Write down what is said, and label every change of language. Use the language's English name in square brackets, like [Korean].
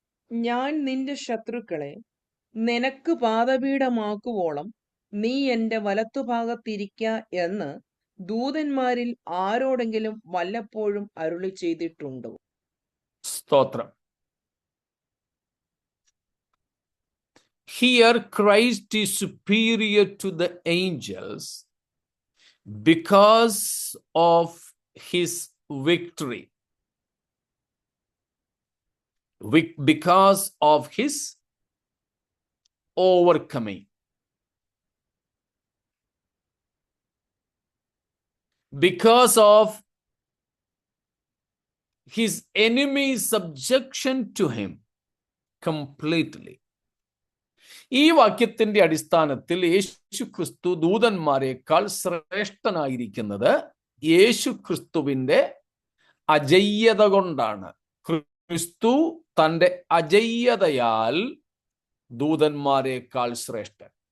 [Malayalam] ഞാൻ നിന്റെ ശത്രുക്കളെ നിനക്ക് പാദപീഠമാക്കുവോളം നീ എന്റെ വലത്തുഭാഗത്തിരിക്ക എന്ന് ദൂതന്മാരിൽ ആരോടെങ്കിലും വല്ലപ്പോഴും അരുളി ചെയ്തിട്ടുണ്ടോ? സ്തോത്രം. [English] Here Christ is superior to the angels because of his victory. Because of his overcoming. Because of his enemy's subjection to him completely. [Malayalam] ഈ വാക്യത്തിന്റെ അടിസ്ഥാനത്തിൽ യേശു ക്രിസ്തു ദൂതന്മാരെക്കാൾ ശ്രേഷ്ഠനായിരിക്കുന്നത് യേശു ക്രിസ്തുവിന്റെ അജയ്യത കൊണ്ടാണ്. ക്രിസ്തു തന്റെ അജയ്യതയാൽ ദൂതന്മാരെക്കാൾ ശ്രേഷ്ഠൻ.